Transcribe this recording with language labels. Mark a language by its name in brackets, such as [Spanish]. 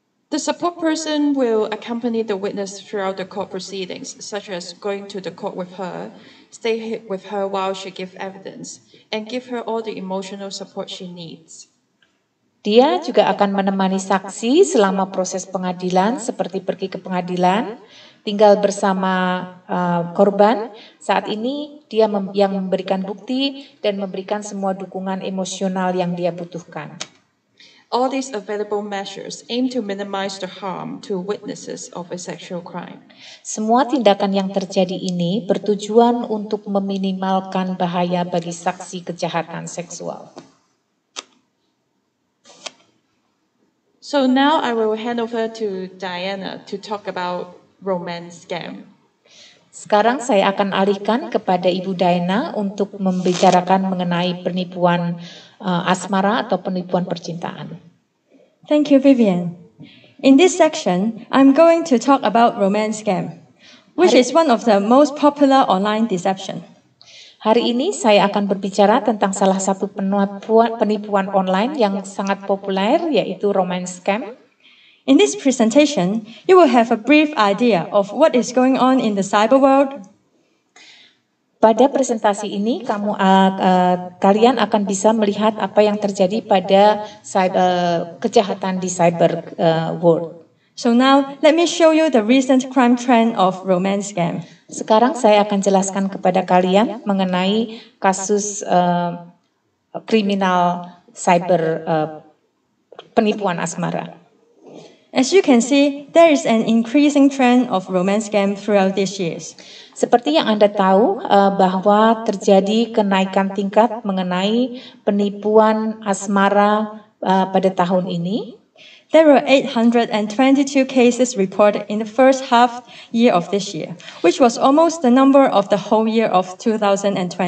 [English] The support person will accompany the witness throughout the court proceedings, such as going to the court with her, stay with her while she gives evidence, and give her all the emotional support she needs. [Indonesian] Dia juga akan menemani saksi selama proses pengadilan, seperti pergi ke pengadilan, tinggal bersama korban. Saat ini dia yang memberikan bukti dan memberikan semua dukungan emosional yang dia butuhkan. [English] All these available measures aim to minimize the harm to witnesses of a sexual crime. [Indonesian] Semua tindakan yang terjadi ini bertujuan untuk meminimalkan bahaya bagi saksi kejahatan seksual. [English] So now I will hand over to Diana to talk about romance scam. [Indonesian] Sekarang saya akan alihkan kepada Ibu Diana untuk membicarakan mengenai penipuan asmara atau penipuan percintaan. [English] Thank you, Vivian. In this section, I'm going to talk about romance scam, which is one of the most popular online deception. [Indonesian] Hari ini saya akan berbicara tentang salah satu penipuan online yang sangat populer, yaitu romance scam. [English] In this presentation, you will have a brief idea of what is going on in the cyber world. [Indonesian] Pada presentasi ini, kalian akan bisa melihat apa yang terjadi pada kejahatan di cyber world. [English] So now, let me show you the recent crime trend of romance scam. [Indonesian] Sekarang saya akan jelaskan kepada kalian mengenai kasus kriminal cyber penipuan asmara. [English] As you can see, there is an increasing trend of romance scam throughout these years. [Indonesian] Seperti yang Anda tahu bahwa terjadi kenaikan tingkat mengenai penipuan asmara pada tahun ini. [English] There were 822 cases reported in the first half year of this year, which was almost the number of the whole year of 2020.